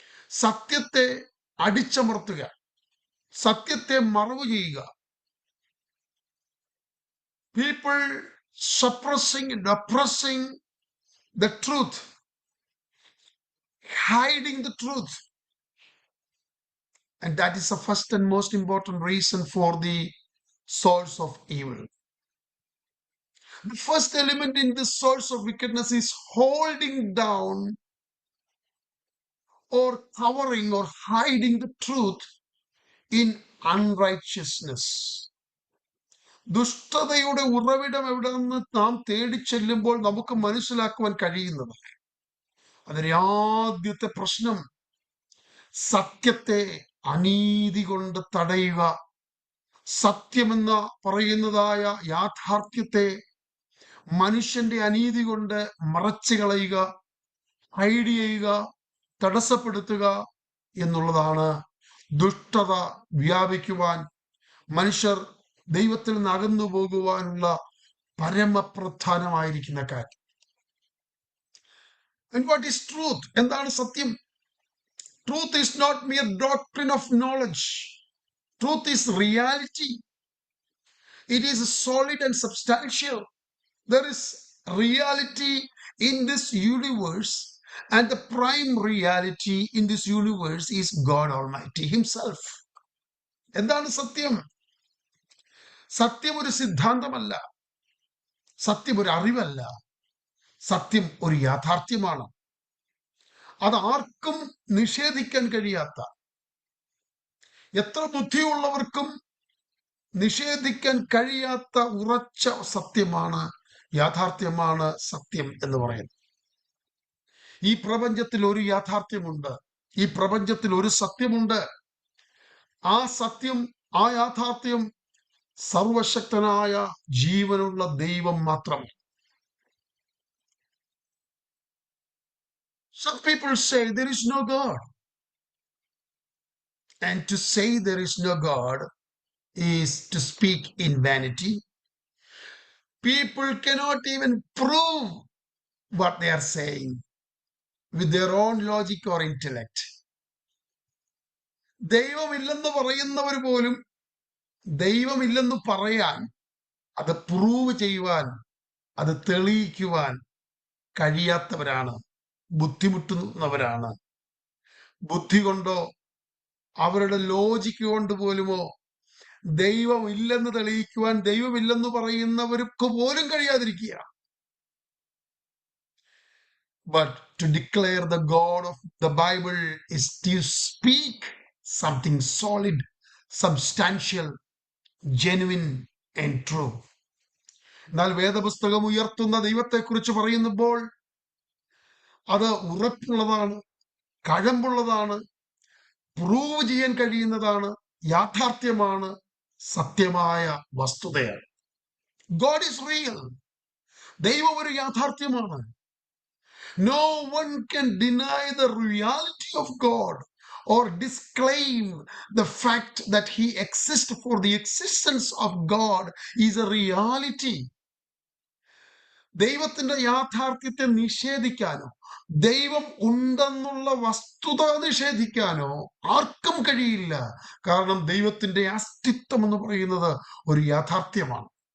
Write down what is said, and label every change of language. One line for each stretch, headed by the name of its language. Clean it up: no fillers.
Malayalam: സത്യത്തെ അടിച്ചമർത്തുക, സത്യത്തെ മറവ് ചെയ്യുക.
English: People suppressing and oppressing the truth, hiding the truth. And that is the first and most important reason for the source of evil. The first element in this source of wickedness is holding down or covering or hiding the truth in unrighteousness.
Malayalam: ദുഷ്ടതയുടെ ഉറവിടം എവിടെയെന്ന് നാം തേടി ചെല്ലുമ്പോൾ നമുക്ക് മനസ്സിലാക്കുവാൻ കഴിയുന്നത്, അതിന്റെ ആദ്യത്തെ പ്രശ്നം സത്യത്തെ അനീതി കൊണ്ട് തടയുക, സത്യമെന്ന് പറയുന്നതായ യാഥാർത്ഥ്യത്തെ മനുഷ്യന്റെ അനീതി കൊണ്ട് മറച്ചു കളയുക, ഹൈഡ് ചെയ്യുക, തടസ്സപ്പെടുത്തുക എന്നുള്ളതാണ് ദുഷ്ടത വ്യാപിക്കുവാൻ, മനുഷ്യർ ദൈവത്തിൽ നിന്ന് അകന്നു പോകുവാനുള്ള പരമപ്രധാനമായിരിക്കുന്ന കാര്യം.
English: And what is truth?
Malayalam: എന്താണ് സത്യം?
English: Truth is not mere doctrine of knowledge. Truth is reality. It is solid and substantial. There is reality in this universe, and the prime reality in this universe is God Almighty Himself.
Malayalam: എന്താണ് സത്യം? സത്യം ഒരു സിദ്ധാന്തമല്ല, സത്യം ഒരു അറിവല്ല, സത്യം ഒരു യാഥാർത്ഥ്യമാണ്. അത് ആർക്കും നിഷേധിക്കാൻ കഴിയാത്ത, എത്ര ബുദ്ധിയുള്ളവർക്കും നിഷേധിക്കാൻ കഴിയാത്ത ഉറച്ച സത്യമാണ്, യാഥാർത്ഥ്യമാണ് സത്യം എന്ന് പറയുന്നത്. ഈ പ്രപഞ്ചത്തിൽ ഒരു യാഥാർത്ഥ്യമുണ്ട്, ഈ പ്രപഞ്ചത്തിൽ ഒരു സത്യമുണ്ട്. ആ സത്യം, ആ യാഥാർത്ഥ്യം സർവശക്തനായ ജീവനുള്ള ദൈവം മാത്രം.
English: Some people say there is no God. And to say there is no God is to speak in vanity, People cannot even prove what they are saying with their own logic or intellect.
Malayalam: ദൈവമില്ലെന്ന് പറയുന്നവർ പോലും ദൈവമില്ലെന്ന് പറയാൻ, അത് prove ചെയ്യുവാൻ, അത് തെളിയിക്കുവാൻ കഴിയാത്തവരാണ്, ബുദ്ധിമുട്ടുന്നവരാണ്. ബുദ്ധി കൊണ്ടോ അവരുടെ logic കൊണ്ട് പോലുമോ ദൈവം ഇല്ലെന്ന് തെളിയിക്കുവാൻ ദൈവമില്ലെന്ന് പറയുന്നവർക്ക് പോലും കഴിയാതിരിക്കുക.
English: But to declare the God of the Bible is to speak something solid, substantial, genuine and true.
Malayalam: എന്നാൽ വേദപുസ്തകം ഉയർത്തുന്ന ദൈവത്തെക്കുറിച്ച് പറയുമ്പോൾ അത് ഉറപ്പുള്ളതാണ്, കഴമ്പുള്ളതാണ്, പ്രൂവ് ചെയ്യാൻ കഴിയുന്നതാണ്, യാഥാർത്ഥ്യമാണ്, സത്യമായ വസ്തുതയാണ്.
English: God is real.
Malayalam: ദൈവം ഒരു യാഥാർത്ഥ്യമാണ്.
English: No one can deny the reality of God or disclaim the fact that he exists, for the existence of God is a reality.
Malayalam: ദൈവത്തിന്റെ യാഥാർത്ഥ്യത്തെ നിഷേധിക്കാനോ ദൈവം ഉണ്ടെന്നുള്ള വസ്തുത നിഷേധിക്കാനോ ആർക്കും കഴിയില്ല. കാരണം ദൈവത്തിന്റെ അസ്തിത്വം എന്ന് പറയുന്നത് ഒരു യാഥാർത്ഥ്യമാണ്.